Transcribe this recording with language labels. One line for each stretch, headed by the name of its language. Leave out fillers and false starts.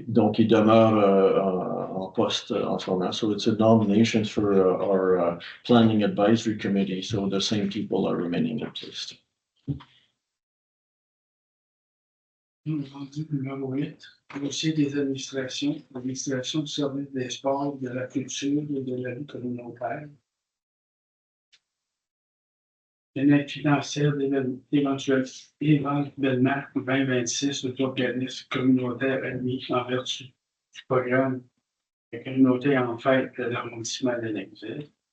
French: Donc, ils demeurent en poste en ce moment.
English: So it's a nomination for our planning advisory committee. So the same people are remaining in place.
French: Rendu numéro 8, dossier des administrations, l'administration du service des sports, de la culture et de la vie communautaire. L'aide financière éventuellement 2026 aux organismes communautaires admis en vertu du programme de communauté en fait de l'arrondissement de l'Exil.